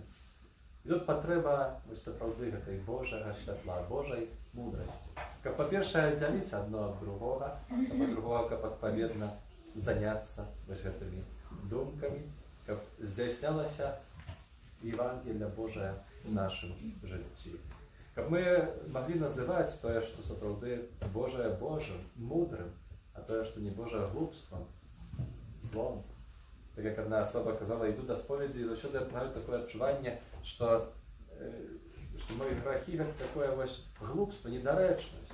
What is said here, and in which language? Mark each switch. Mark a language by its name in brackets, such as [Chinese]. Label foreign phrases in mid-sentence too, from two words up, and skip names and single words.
[Ukrainian] І тут потреба справді цієї Божого світла, Божої мудрості. Як, по-перше, ділитися одно від другого, а по-другого, як відповідно зайнятися цими думками, як здійснялося Євангелія Божа в нашому житті. [Belarusian] Каб мы маглі называць тое, што сапраўды Божае Божым, мудрым, а тое, што не Божае глупствам, злом. Так як одна асоба казала, іду да споведзі, і заўсёды маю такое адчуванне, што мои грахі гэта такое вось глупство, недарэчнасць.